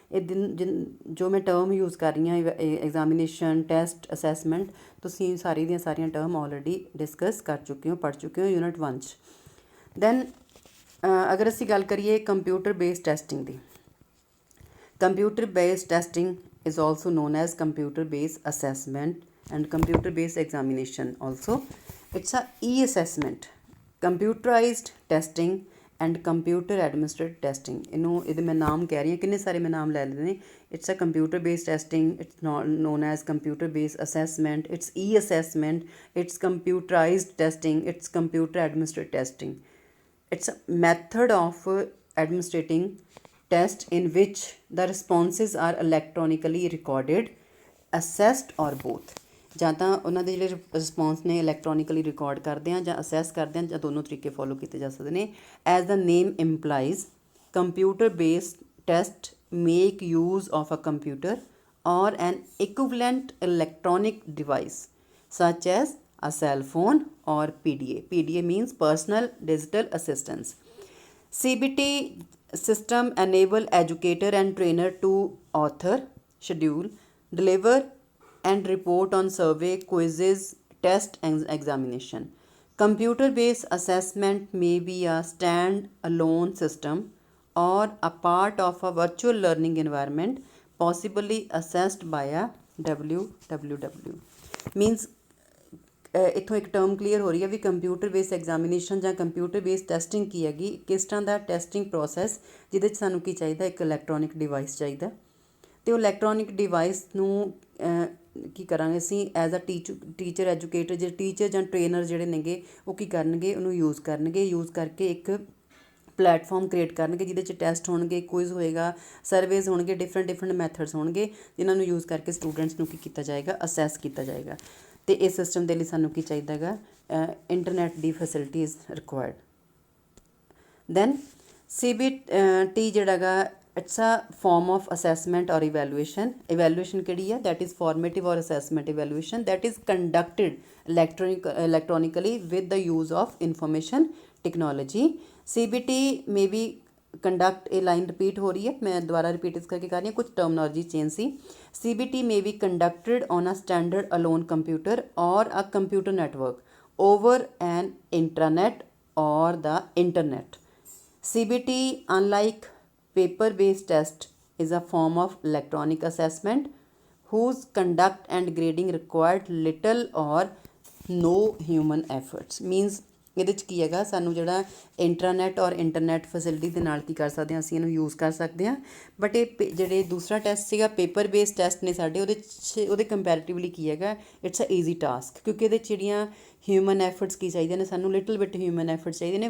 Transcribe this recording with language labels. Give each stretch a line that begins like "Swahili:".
Punjabi: ਇਹ ਜੋ ਮੈਂ ਟਰਮ ਯੂਜ਼ ਕਰ ਰਹੀ ਹਾਂ, ਐਗਜ਼ਾਮੀਨੇਸ਼ਨ, ਟੈਸਟ, ਅਸੈਸਮੈਂਟ, ਤੁਸੀਂ ਸਾਰੀ ਦੀਆਂ ਸਾਰੀਆਂ ਟਰਮ ਆਲਰੇਡੀ ਡਿਸਕਸ ਕਰ ਚੁੱਕੇ ਹੋ, ਪੜ੍ਹ ਚੁੱਕੇ ਹੋ ਯੂਨਿਟ 1 'ਚ। ਦੈਨ ਅਗਰ ਅਸੀਂ ਗੱਲ ਕਰੀਏ
English: Computer based testing ਦੀ, computer based testing is also known as computer based assessment and computer based examination also. It's a e-assessment, computerized testing and computer administered testing.
Punjabi: ਇਹਨੂੰ ਇਹਦੇ ਮੈਂ ਨਾਮ ਕਹਿ ਰਹੀ ਹਾਂ, ਕਿੰਨੇ ਸਾਰੇ ਮੈਂ ਨਾਮ ਲੈ ਲਏ ਨੇ।
English: It's a computer based testing, it's known as computer based assessment, it's e assessment, it's computerised testing, it's computer administered testing. It's a method of administrating test in which the responses are electronically recorded, assessed or both.
Punjabi: ਜਾਂ ਤਾਂ ਉਹਨਾਂ ਦੇ ਜਿਹੜੇ response ਨੇ electronically record ਕਰਦੇ ਹਾਂ ਜਾਂ assess ਕਰਦੇ ਹਾਂ, ਜਾਂ ਦੋਨੋਂ ਤਰੀਕੇ ਫੋਲੋ ਕੀਤੇ ਜਾ ਸਕਦੇ ਨੇ।
English: As the name implies, computer based test make use of a computer or an equivalent electronic device such as a cell phone or PDA. PDA means personal digital assistance. CBT system enable educator and trainer to author, schedule, deliver and report on survey, quizzes, test and examination. Computer based assessment may be a stand-alone system or a part of a virtual learning environment, possibly assessed by a WWW.
Punjabi: Means ਇੱਥੋਂ ਇੱਕ term clear ਹੋ ਰਹੀ ਹੈ ਵੀ computer based examination ਜਾਂ computer based testing ਕੀ ਹੈਗੀ, ਕਿਸ ਤਰ੍ਹਾਂ ਦਾ testing process ਜਿਹਦੇ 'ਚ ਸਾਨੂੰ ਕੀ ਚਾਹੀਦਾ, ਇੱਕ ਇਲੈਕਟ੍ਰੋਨਿਕ ਡਿਵਾਈਸ ਚਾਹੀਦਾ, ਅਤੇ ਉਹ ਇਲੈਕਟ੍ਰੋਨਿਕ ਡਿਵਾਈਸ ਨੂੰ ਕੀ ਕਰਾਂਗੇ ਅਸੀਂ ਐਜ਼ ਅ ਟੀਚਰ ਐਜੂਕੇਟਰ, ਜਿਹੜੇ ਟੀਚਰ ਜਾਂ ਟ੍ਰੇਨਰ ਜਿਹੜੇ ਨੇਗੇ ਉਹ ਕੀ ਕਰਨਗੇ, ਉਹਨੂੰ ਯੂਜ਼ ਕਰਨਗੇ, ਯੂਜ਼ ਕਰਕੇ ਇੱਕ ਪਲੈਟਫਾਰਮ ਕ੍ਰੀਏਟ ਕਰਨਗੇ ਜਿਹਦੇ 'ਚ ਟੈਸਟ ਹੋਣਗੇ, ਕੁਇਜ਼ ਹੋਏਗਾ, ਸਰਵੇਜ਼ ਹੋਣਗੇ, ਡਿਫਰੈਂਟ ਮੈਥਡਸ ਹੋਣਗੇ ਜਿਨ੍ਹਾਂ ਨੂੰ ਯੂਜ਼ ਕਰਕੇ ਸਟੂਡੈਂਟਸ ਨੂੰ ਕੀ ਕੀਤਾ ਜਾਏਗਾ, ਅਸੈਸ ਕੀਤਾ ਜਾਏਗਾ। ਅਤੇ ਇਸ ਸਿਸਟਮ ਦੇ ਲਈ ਸਾਨੂੰ ਕੀ ਚਾਹੀਦਾ ਹੈਗਾ, internet ਦੀ facility
English: Is required. Then CBT
Punjabi: ਜਿਹੜਾ ਹੈਗਾ,
English: It's a form of assessment or evaluation.
Punjabi: ਇਵੈਲੂਏਸ਼ਨ ਕਿਹੜੀ ਹੈ,
English: That is formative or assessment evaluation that is conducted electronically with the use of information technology. CBT may be
Punjabi: conduct, ਇਹ line repeat ਹੋ ਰਹੀ ਹੈ, ਮੈਂ ਦੁਬਾਰਾ ਰਿਪੀਟ ਇਸ ਕਰਕੇ ਕਰ ਰਹੀ ਹਾਂ, ਕੁਝ terminology change ਸੀ।
English: CBT may be conducted on a standard alone computer or a computer network over an intranet or the internet. CBT, unlike paper-based test, is a form of electronic assessment whose conduct and grading required little or no human efforts. Means
Punjabi: ਇਹਦੇ 'ਚ ਕੀ ਹੈਗਾ, ਸਾਨੂੰ ਜਿਹੜਾ ਇੰਟਰਾਨੈਟ ਔਰ internet facility ਦੇ ਨਾਲ ਕੀ ਕਰ ਸਕਦੇ ਹਾਂ, ਅਸੀਂ ਇਹਨੂੰ ਯੂਜ਼ ਕਰ ਸਕਦੇ ਹਾਂ। ਬਟ ਇਹ ਜਿਹੜੇ ਦੂਸਰਾ ਟੈਸਟ ਸੀਗਾ ਪੇਪਰ ਬੇਸਡ ਟੈਸਟ ਨੇ ਸਾਡੇ, ਉਹਦੇ ਕੰਪੈਰੀਟਿਵਲੀ ਕੀ ਹੈਗਾ,
English: it's a easy task,
Punjabi: ਕਿਉਂਕਿ ਇਹਦੇ 'ਚ ਜਿਹੜੀਆਂ ਹਿਊਮਨ ਐਫਰਟਸ ਕੀ ਚਾਹੀਦੇ ਨੇ, ਸਾਨੂੰ ਲਿਟਲ ਬਿਟ ਹਿਊਮਨ ਐਫਰਟਸ ਚਾਹੀਦੇ ਨੇ।